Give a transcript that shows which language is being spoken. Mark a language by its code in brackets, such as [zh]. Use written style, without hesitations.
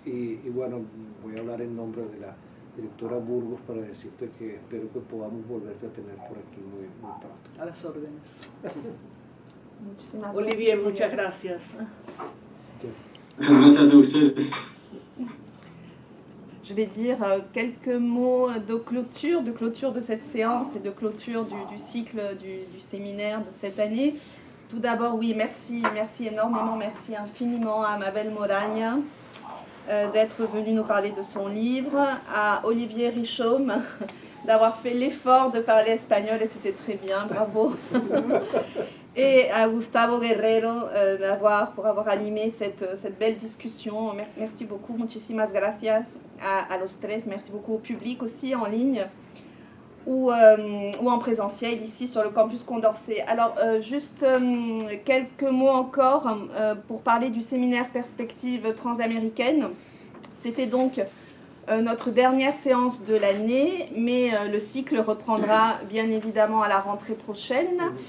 [es] Y bueno, voy a hablar en nombre de la directora Burgos para decirte que espero que podamos volverte a tener por aquí muy pronto. A las órdenes. Muchísimas Olivier, gracias. muchas gracias. Muchas gracias a ustedes. [fr] Je vais dire quelques mots de clôture de cette séance et de clôture du cycle du séminaire de cette année. Tout d'abord, oui, merci énormément, merci infiniment à Mabel Moragne d'être venue nous parler de son livre, à Olivier Richaume d'avoir fait l'effort de parler espagnol et c'était très bien, bravo. Et à Gustavo Guerrero pour avoir animé cette belle discussion. Merci beaucoup, [es] muchísimas gracias a los tres. [fr] Merci beaucoup au public aussi en ligne ou en présentiel ici sur le campus Condorcet. Alors, juste quelques mots encore pour parler du séminaire Perspectives transaméricaines. C'était donc notre dernière séance de l'année, mais le cycle reprendra bien évidemment à la rentrée prochaine.